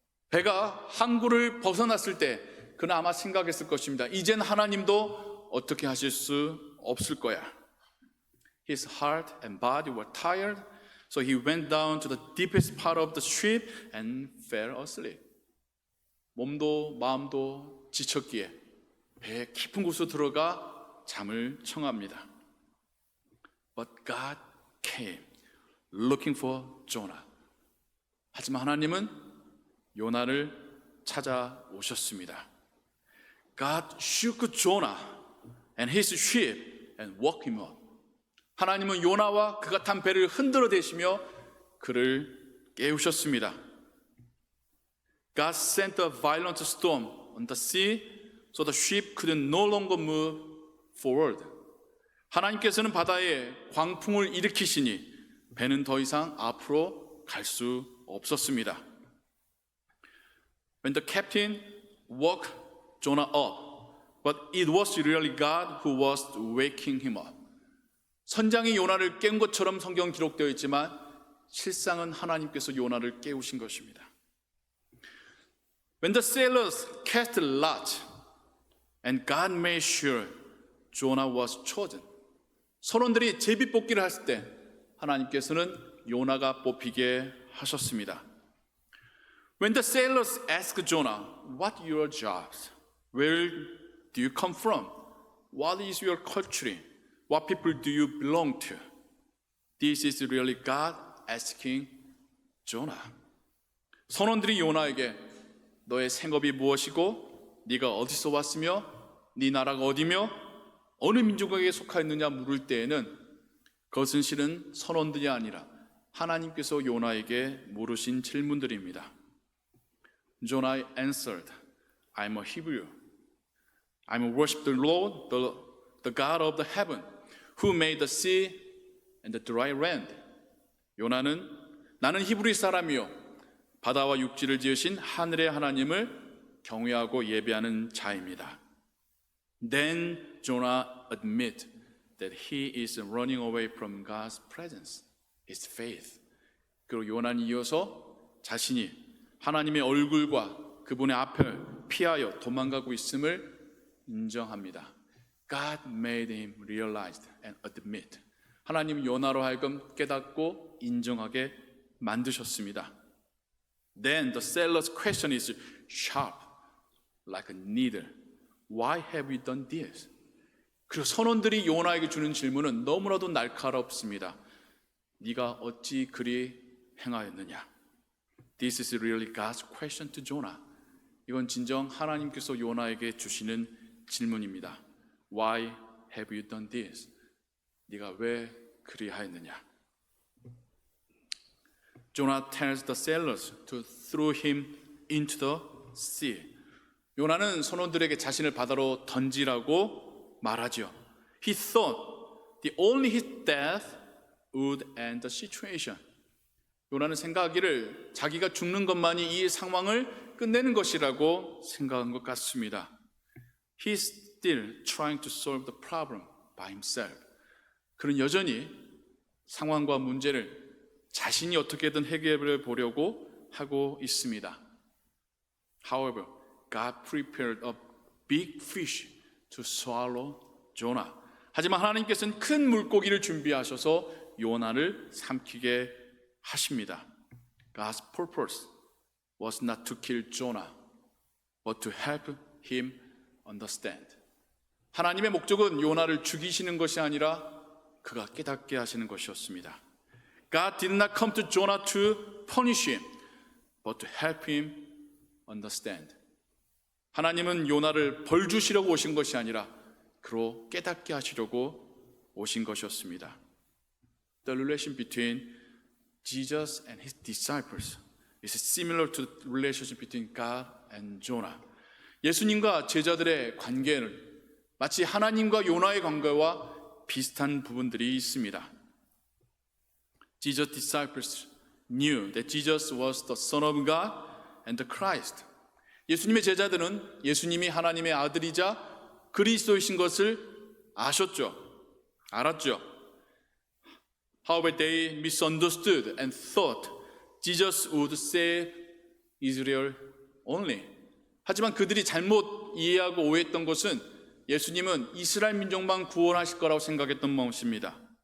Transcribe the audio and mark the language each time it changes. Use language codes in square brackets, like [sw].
[ko] 배가 항구를 벗어났을 때 그는 아마 생각했을 것입니다. 이젠 하나님도 어떻게 하실 수 없을 거야. [en] His heart and body were tired, so he went down to the deepest part of the ship and fell asleep. [ko] 몸도 마음도 지쳤기에 배의 깊은 곳으로 들어가 잠을 청합니다. [en] But God came looking for Jonah. [ko] 하지만 하나님은 요나를 찾아오셨습니다. [en] God shook Jonah and his ship and woke him up. [ko] 하나님은 요나와 그가 탄 배를 흔들어 대시며 그를 깨우셨습니다. [en] God sent a violent storm on the sea so the ship could no longer move forward. [ko] 하나님께서는 바다에 광풍을 일으키시니 배는 더 이상 앞으로 갈 수 없었습니다. [en] When the captain woke Jonah up, but it was really God who was waking him up. [ko] 선장이 요나를 깨운 것처럼 성경 기록되어 있지만 실상은 하나님께서 요나를 깨우신 것입니다. [en] When the sailors cast lot, and God made sure Jonah was chosen. [ko] 선원들이 제비뽑기를 했을 때 하나님께서는 요나가 뽑히게 하셨습니다. [en] When the sailors asked Jonah, "What are your jobs? Where do you come from? What is your culture? What people do you belong to?" This is really God asking Jonah. [ko] 선원들이 요나에게 너의 생업이 무엇이고 네가 어디서 왔으며 네 나라가 어디며 어느 민족에게 속하였느냐 물을 때에는 그것은 실은 선원들이 아니라 하나님께서 요나에게 물으신 질문들입니다. [en] Jonah answered, "I'm a Hebrew. I'm worship the Lord, the God of the heaven, who made the sea and the dry land." [ko] 요나는 나는 히브리 사람이요 바다와 육지를 지으신 하늘의 하나님을 경외하고 예배하는 자입니다. [en] Then Jonah admit that he is running away from God's presence, his faith. [ko] 그리고 요나는 이어서 자신이 하나님의 얼굴과 그분의 앞을 피하여 도망가고 있음을 인정합니다. [en] God made him realize and admit. [ko] 하나님 요나로 하여금 깨닫고 인정하게 만드셨습니다. [en] Then the sailor's question is sharp, like a needle. Why have you done this? [ko] 그리고 선원들이 요나에게 주는 질문은 너무나도 날카롭습니다. 네가 어찌 그리 행하였느냐? [en] This is really God's question to Jonah. [ko] 이건 진정 하나님께서 요나에게 주시는 질문입니다. [en] Why have you done this? [ko] 네가 왜 그리 하였느냐? [en] Jonah tells the sailors to throw him into the sea. [ko] 요나는 선원들에게 자신을 바다로 던지라고 말하죠. [en] He thought the only his death would end the situation. [ko] 요나는 생각하기를 자기가 죽는 것만이 이 상황을 끝내는 것이라고 생각한 것 같습니다. [en] He's still trying to solve the problem by himself. [ko] 그는 여전히 상황과 문제를 자신이 어떻게든 해결해 보려고 하고 있습니다. [en] However, God prepared a big fish to swallow Jonah. [ko] 하지만 하나님께서는 큰 물고기를 준비하셔서 요나를 삼키게 하십니다. [en] God's purpose was not to kill Jonah, but to help him understand. [ko] 하나님의 목적은 요나를 죽이시는 것이 아니라 그가 깨닫게 하시는 것이었습니다. [en] God did not come to Jonah to punish him, but to help him understand. [ko] 하나님은 요나를 벌 주시려고 오신 것이 아니라 그로 깨닫게 하시려고 오신 것이었습니다. [en] The relation between Jesus and his disciples is similar to the relationship between God and Jonah. [ko] 예수님과 제자들의 관계는 마치 하나님과 요나의 관계와 비슷한 부분들이 있습니다. [en] Jesus' disciples knew that Jesus was the Son of God and the Christ. [ko] 예수님의 제자들은 예수님이 하나님의 아들이자 그리스도이신 것을 아셨죠. 알았죠. [en] However, they misunderstood and thought Jesus would save Israel only. [ko] 하지만 그들이 잘못 이해하고 오해했던 것은 예수님은 이스라엘 민족만 구원하실 거라고 생각했던 것입니다.